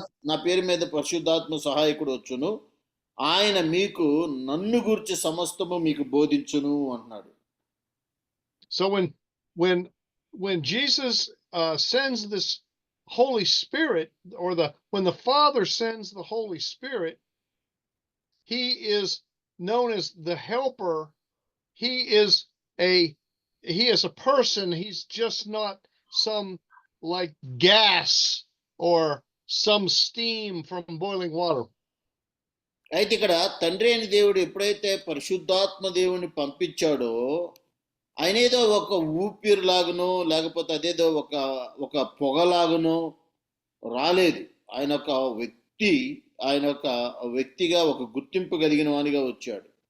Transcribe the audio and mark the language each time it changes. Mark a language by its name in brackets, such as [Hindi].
[Telugu] నా పేరు మీద పరిశుద్ధాత్మ సహాయకుడు వచ్చును, ఆయన మీకు నన్ను గూర్చి సమస్తము మీకు బోధించును అన్నాడు. [English] So when Jesus sends this Holy Spirit, or when the Father sends the Holy Spirit, he is known as the helper. He is a person. He's just not some like gas or some steam from boiling water. [Telugu] అయితే ఇక్కడ తండ్రి అయిన దేవుడు ఎప్పుడైతే పరిశుద్ధాత్మ దేవుని పంపించాడో ఆయన ఏదో ఒక ఊపిరిలాగనో లేకపోతే అదేదో ఒక పొగలాగనో రాలేదు. ఆయన ఒక వ్యక్తి, ఆయన ఒక వ్యక్తిగా ఒక గుర్తింపు కలిగిన వానిగా వచ్చాడు.